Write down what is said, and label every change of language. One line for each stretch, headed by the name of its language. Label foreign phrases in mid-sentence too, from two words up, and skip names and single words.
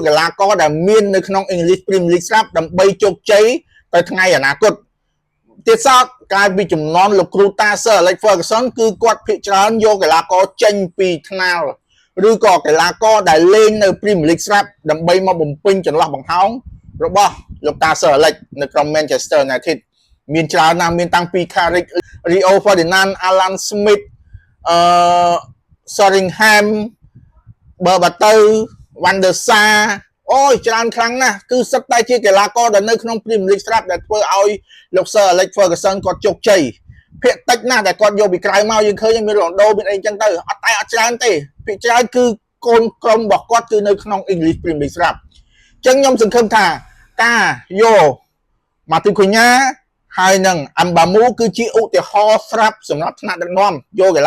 Khmer: កីឡាករដែលមាននៅក្នុង English Premier League ស្រាប់ដើម្បីជោគជ័យទៅថ្ងៃអនាគតទៀតសោតកាលពីចំនួនលោកគ្រូតា Sir Alex Ferguson គឺគាត់ភាគច្រើនយកកីឡាករចេញពីថ្នាលឬក៏កីឡាករដែលលេងនៅ Premier League ស្រាប់ដើម្បីមកបំពេញចន្លោះបង្ហោងរបស់លោកតា Sir Alex នៅក្រុម Manchester United មានច្រើនណាស់មានតាំងពី Carrick Rio Ferdinand Alan Smith Sheringham Berbatov Van der Sar អូយច្រើនខ្លាំងណាស់គឺសិតតែជាកីឡាករដែលនៅក្នុង Premier League ស្រាប់ដែលធ្វើឲ្យលោក Sir Alex Ferguson គាត់ជោគជ័យភាគតិចណាស់ដែលគាត់យកពីក្រៅមកយើងឃើញមាន Ronaldo មានអីចឹងទៅអត់ច្រើនទេភាគ ច្រើនគឺកូនក្រុមរបស់គាត់គឺនៅក្នុង English Premier League ស្រាប់អញ្ចឹងខ្ញុំសង្ឃឹមថាការយកម៉ាទីកូញ៉ាហើយនឹងអាំបាមូគឺជាឧទាហរណ៍ស្រាប់សម្រាប់ថ្នាក់ដឹកនាំយកកីឡា